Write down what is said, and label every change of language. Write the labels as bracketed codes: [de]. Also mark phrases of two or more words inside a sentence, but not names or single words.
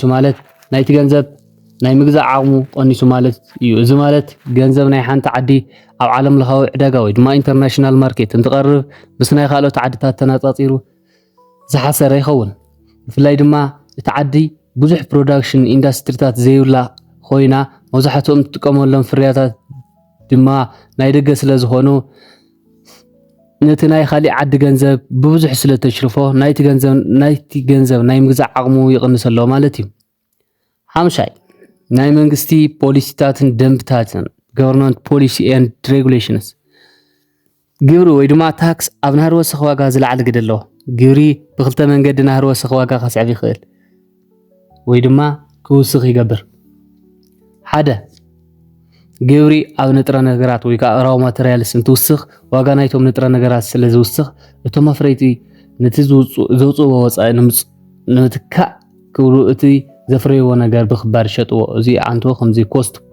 [ti] ማለት ናይቲ ገንዘብ ናይ ምግዛእ ዓቕሙ ቀኒሱ ማለት እዩ እዚ ማለት ገንዘብ ናይ ሓንቲ ዓዲ ኣብ ዓለም ለኻዊ ዕዳጋ ወይ ድማ [en] international market [ti] እንትቐርብ ምስ ናይ ካልኦት ዓድታት ተነጻጺሩ ዝሓሰረ ይኸውን ብፍላይ ድማ እቲ ዓዲ ብዙሕ ፕሮዳክሽን ኢንዳስትሪታት ዘይብላ ኮይና መብዛሕትኦም ዝጥቀመሎም ፍርያታት ድማ ናይ ደገ ስለ ዝኾኑ ነቲ ናይ ካሊእ ዓዲ ገንዘብ ብብዙሕ ስለ ተሽርፎ ናይቲ ገንዘብ ናይ ምግዛእ ዓቕሙ ይቕንሰሎ ማለት እዩ ሓምሻይ ናይ መንግስቲ ፖሊሲታትን ደንብታትን [en] government policy and regulations [ti] ግብሪ ወይ ድማ ታክስ ኣብ ናህሪ ወሰኽ ዋጋ ዝለዓለ ግደ ኣለዎ ግብሪ ብኽልተ መንገዲ ናህሪ ወሰኽ ዋጋ ከስዕብ ይኽእል ወይ ድማ ክውስኽ ይገብር ሓደ ግብሪ ኣብ ንጥረ ነገራት ወይ ከዓ [en] raw materials [ti] እንትውስኽ ዋጋ ናይቶም ንጥረ ነገራት ስለ ዝውስኽ እቶም መፍረይቲ ነቲ ዘውፅዎ ወፃኢ ንምትካእ ክብሉ እቲ ዘፍረይዎ ነገር ብኽባር ይሸጥዎ እዚ አንቶ ከምዚ ኮስት